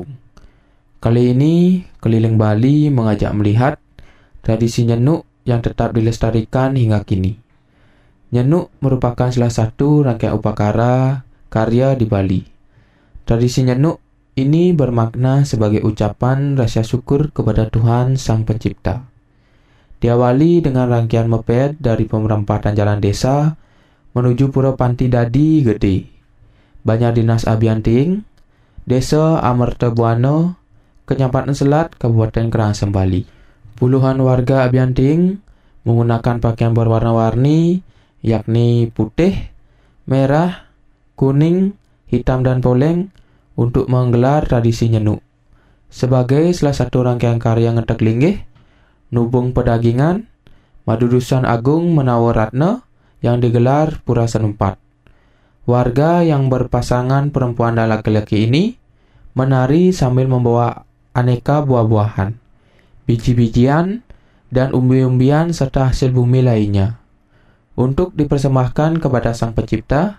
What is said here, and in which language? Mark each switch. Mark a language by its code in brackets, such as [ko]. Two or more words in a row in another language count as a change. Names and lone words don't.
[id] Kali ini, Keliling Bali mengajak melihat tradisi Nyenuk yang tetap dilestarikan hingga kini. Nyenuk merupakan salah satu rangkaian upacara karya di Bali. Tradisi Nyenuk ini bermakna sebagai ucapan rasa syukur kepada Tuhan Sang Pencipta. Diawali dengan rangkaian moped dari pemerampatan jalan desa menuju Pura Panti Dadi Gede, Banjar Dinas Abianting, Desa Amertabuana, Kecamatan Selat, Kabupaten Karangasem, Bali. Puluhan warga Abianting menggunakan pakaian berwarna-warni, yakni putih, merah, kuning, hitam, dan poleng untuk menggelar tradisi Nyenuk. Sebagai salah satu rangkaian karya ngetek linggih, nubung pedagingan, Madudusan Agung Menawaratna yang digelar Pura Senumpat. Warga yang berpasangan perempuan dan laki-laki ini menari sambil membawa aneka buah-buahan, biji-bijian, dan umbi-umbian serta hasil bumi lainnya untuk dipersembahkan kepada Sang Pencipta.